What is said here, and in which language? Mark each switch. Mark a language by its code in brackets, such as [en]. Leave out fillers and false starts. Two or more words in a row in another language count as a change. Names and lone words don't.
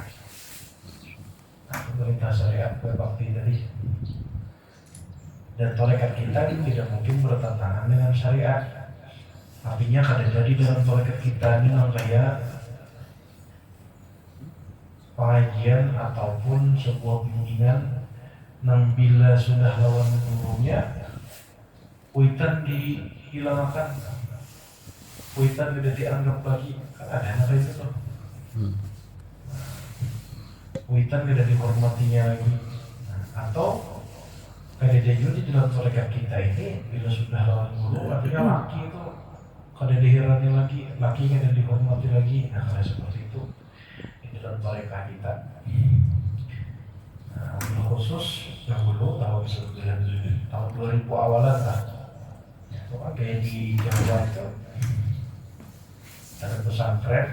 [id] Perintah syariat berbakti tadi, dan tarekat kita ini tidak mungkin bertentangan dengan syariat. Artinya kadang jadi dalam tarekat kita ini kayak pengajian ataupun sebuah bimbingan yang bila sudah lawan gurunya kuitan dihilangkan, kuitan tidak dianggap lagi, kan ada apa itu tuh. Kuitan tidak dihormatinya lagi. Atau kayak jujur di dalam tarekat kita ini bila sudah lawan guru artinya laki itu kada dihirani lagi, laki kada dihormati lagi. Nah, kalau seperti itu di dalam tarekat kita. Nah, khusus dahulu tahun 2000 awalan lah. Itu kan kayak di Jawa itu ada pesantren.